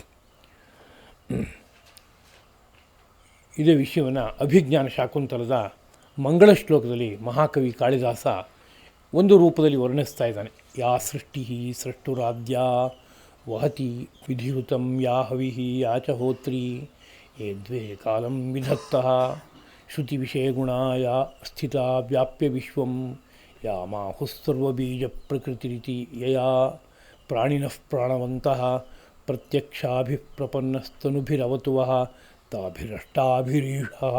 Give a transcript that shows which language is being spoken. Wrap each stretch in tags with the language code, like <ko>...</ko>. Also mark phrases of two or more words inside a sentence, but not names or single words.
<kn>ಇದೇ ವಿಷಯವನ್ನು ಅಭಿಜ್ಞಾನ ಶಾಕುಂತಲದ ಮಂಗಳ ಶ್ಲೋಕದಲ್ಲಿ ಮಹಾಕವಿ ಕಾಳಿದಾಸ ಒಂದು ರೂಪದಲ್ಲಿ ವರ್ಣಿಸ್ತಾ ಇದ್ದಾನೆ.</kn> <sa>ಯಾ ಸೃಷ್ಟಿ ಸೃಷ್ಟುರಾದ್ಯ ವಹತಿ ವಿಧಿಯುತಂ ಯಾ ಹವಿಃ ಯಾ ಚ ಹೋತ್ರಿ ಯೇ ದ್ವೇ ಕಾಲಂ ವಿಧತ್ತಃ ಶ್ರುತಿ ವಿಷಯ ಗುಣಾಯ ಸ್ಥಿತ ವ್ಯಾಪ್ಯ ವಿಶ್ವಂ ಯಾ ಮಾಹುಸ್ಸರ್ವಬೀಜ ಪ್ರಕೃತಿರಿತಿ ಯಯಾ ಪ್ರಾಣಿನಃ ಪ್ರಾಣವಂತಃ ಪ್ರತ್ಯಕ್ಷಾಭಿಪ್ರಪನ್ನಸ್ತನುಭಿರವತು ವಃ ತಾಭಿರಷ್ಟಾಭಿರೀಷಃ.</sa>